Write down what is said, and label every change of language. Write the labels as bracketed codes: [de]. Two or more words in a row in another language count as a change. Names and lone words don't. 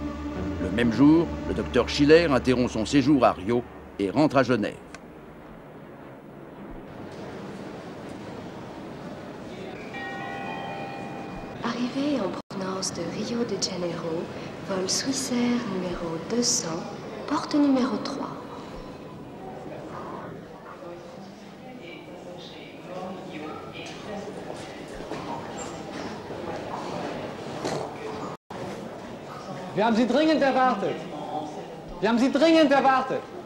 [fr] Le même jour, le docteur Schiller interrompt son séjour à Rio et rentre à Genève. Arrivé en provenance de Rio de Janeiro, vol Swissair numéro 200, porte numéro 3. [de] Wir haben Sie dringend erwartet. Wir haben Sie dringend erwartet.